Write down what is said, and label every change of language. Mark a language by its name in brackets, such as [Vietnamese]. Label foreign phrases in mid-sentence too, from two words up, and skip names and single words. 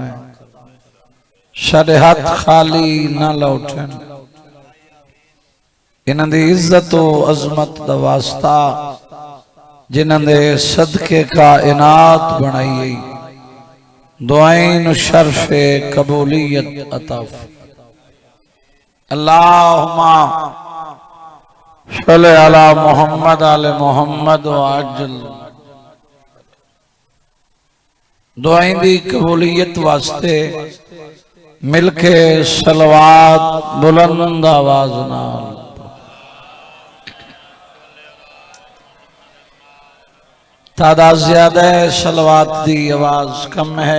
[Punjabi] ساڈے ہاتھ خالی نہ لوٹن. انہاں دی عزت و عظمت دا واسطہ جنہاں دے صدقے کائنات بنائی دعائیں شرفِ قبولیت عطا. [Arabic] اللهم صل على محمد آل محمد وعجل. [Punjabi] دعائیں دی قبولیت واسطے مل کے صلوات بلند آواز نال. تعداد زیادہ ہے صلوات دی آواز کم ہے.